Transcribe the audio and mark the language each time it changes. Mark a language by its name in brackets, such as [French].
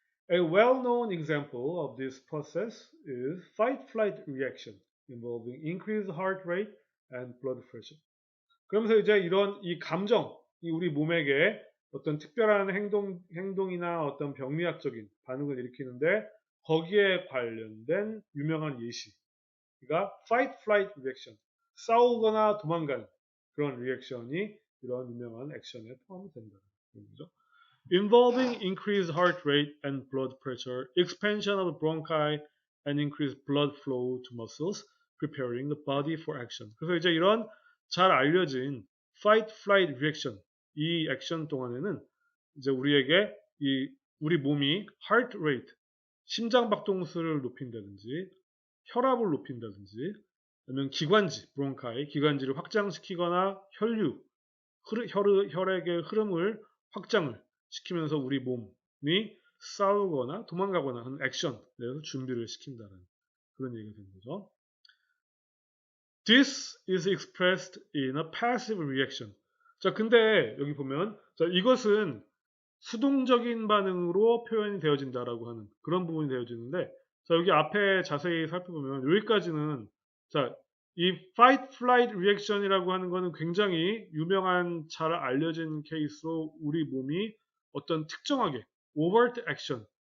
[English] A well-known example of this process is fight-flight reaction involving increased heart rate and blood pressure. [Korean] 그러면서 이제 이 감정이 우리 몸에게 어떤 특별한 행동이나 어떤 병리학적인 반응을 일으키는데 거기에 관련된 유명한 예시가 fight, flight reaction, 싸우거나 도망가는 그런 리액션이 이런 유명한 액션에 포함이 된다는 거죠. [English] Involving increased heart rate and blood pressure, expansion of bronchi, and increased blood flow to muscles, preparing the body for action. [Korean] 그래서 이제 이런 잘 알려진 fight, flight reaction, 이 액션 동안에는 이제 우리에게 우리 몸이 heart rate, 심장 박동수를 높인다든지, 혈압을 높인다든지, 아니면 기관지를 확장시키거나 혈액의 흐름을 확장을 시키면서 우리 몸이 싸우거나 도망가거나 하는 액션에 대해서 준비를 시킨다는 그런 얘기가 되는 거죠. [English] This is expressed in a passive reaction. [Korean] 자, 근데 여기 보면 자, 이것은 수동적인 반응으로 표현이 되어진다라고 하는 그런 부분이 되어지는데 자, 여기 앞에 자세히 살펴보면 여기까지는 자, 이 fight flight reaction이라고 하는 거는 굉장히 유명한 잘 알려진 케이스로 우리 몸이 어떤 특정하게 overt action,